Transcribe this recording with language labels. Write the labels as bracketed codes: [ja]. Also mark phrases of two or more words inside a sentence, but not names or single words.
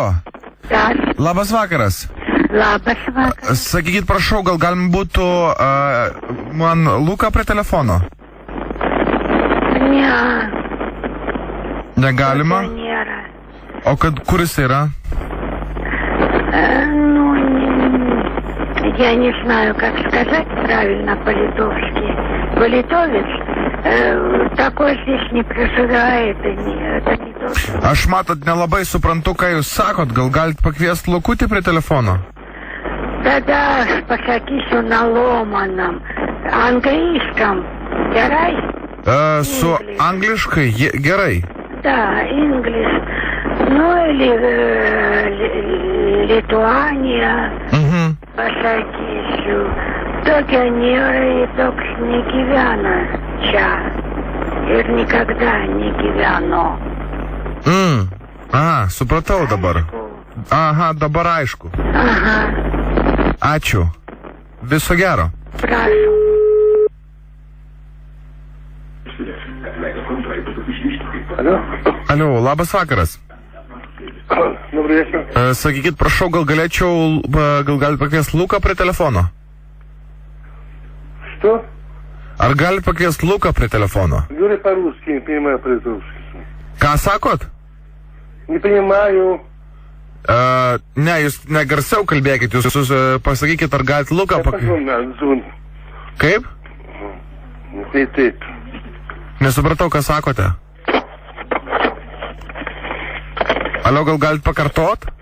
[lt] Da. Labas vakaras. Labas vakaras. Sakykit, prašau, gal galim būtų man Luką prie telefono? Ne. Negalima? Nėra. O kur jis yra? [ru] Я не знаю, как сказать правильно по-литовски. По-литовец такой здесь не проживает, это не то, что... [lt] Aš matot, nelabai suprantu, ką jūs sakot. Gal galit pakviesti Lukutį prie telefono? [ru] Да, pasakysiu на ломаном. Английском. [lt] Gerai? Su angliškai? Gerai. [ru] Да, English. Ну, или Литуания. [lt] Pasakysiu. Tokia nėra ir toks negyvena čia. Ir никогда negyveno. Supratau dabar. Aha, dabar aišku. Aha. Ačiū. Viso gero. Prašau. Alio, labas vakaras. [ru] Добрый вечер. [lt] Sakykit, prašau, gal galit pakviesti Luką prie telefono? [ru] Что? [lt] Ar galit pakviesti Luką prie telefono? [ru] Говори по-русски, не понимаю по-литовски. [lt] Ką sakot? [ru] Не понимаю. [lt] Ne, jūs negarsiau kalbėkit, jūs pasakykit, ar galit Luką pakviesti. Kaip? Taip. Nesupratau, ką sakote. Alio, gal galit pakartot?